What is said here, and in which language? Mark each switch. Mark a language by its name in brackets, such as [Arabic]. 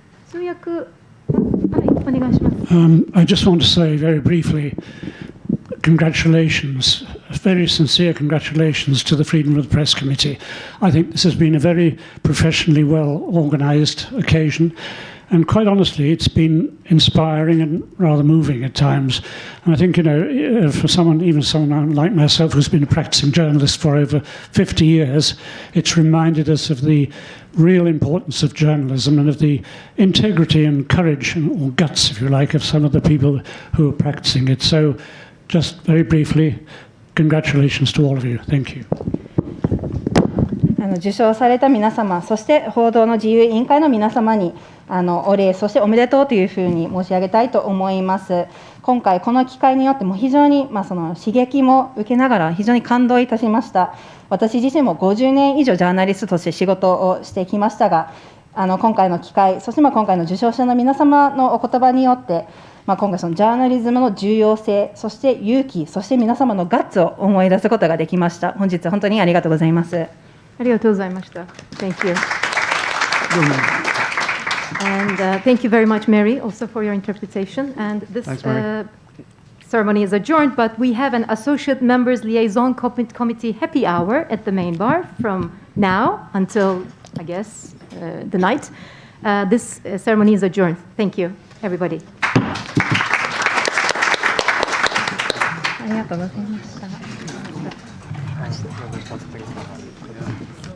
[Japanese] 通訳、はい、お願いします。 [English] I just want to say very briefly, congratulations, very sincere congratulations to the Freedom of the Press Committee. I think this has been a very professionally well organised occasion, and quite honestly, it's been inspiring and rather moving at times. And I think, for someone like myself who's been a practicing journalist for over 50 years, it's reminded us of the real importance of journalism and of the integrity and courage or guts, if you like, of some of the people who are practicing it. So, just very briefly, congratulations to all of you. Thank you. [Japanese] 受賞された皆様、そして報道の自由委員会の皆様にお礼、そしておめでとうというふうに申し上げたいと思います。今回この機会によっても非常に、その刺激も受けながら非常に感動いたしました。私自身も50年以上ジャーナリストとして仕事をしてきましたが、今回の機会、そして今回の受賞者の皆様のお言葉によって、今回そのジャーナリズムの重要性、そして勇気、そして皆様のガッツを思い出すことができました。本日本当にありがとうございます。ありがとうございました。 [English] Thank you. And thank you very much, Mary, also for your interpretation. And this Thanks, Mary. Ceremony is adjourned, but we have an Associate Members Liaison Committee happy hour at the main bar from now until, I guess, the night. This ceremony is adjourned. Thank you, everybody. [Japanese] ありがとうございました。